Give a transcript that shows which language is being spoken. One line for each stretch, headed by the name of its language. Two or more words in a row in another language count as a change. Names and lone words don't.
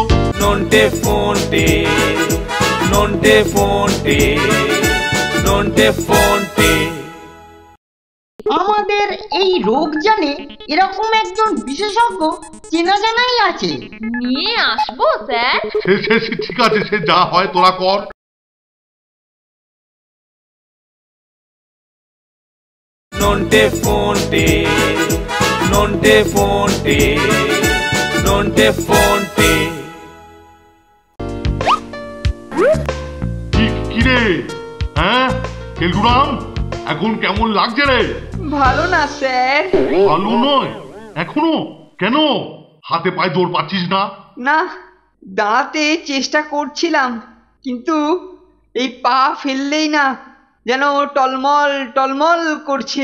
Bangla: নন্টে ফন্টে, নন্টে ফন্টে, নন্টে ফন্টে। আমাদের এই রোগ জানে এরকম একজন বিশেষজ্ঞ চেনা জানাই আছে। নিয়ে আসবো স্যার। সে ঠিক আছে, সে যা হয় তোরা কর। Nonte fonte, nonte fonte, nonte fonte. কি কেলটুরাম, এখন কেমন লাগছে রে? ভালো না স্যার। ভালো নয় এখনো? কেন? হাতে পায়ে জোর পাচ্ছিস না? না, দাঁড়াতে চেষ্টা করছিলাম, কিন্তু এই পা ফেললেই না যেন টলমল টলমল করছে।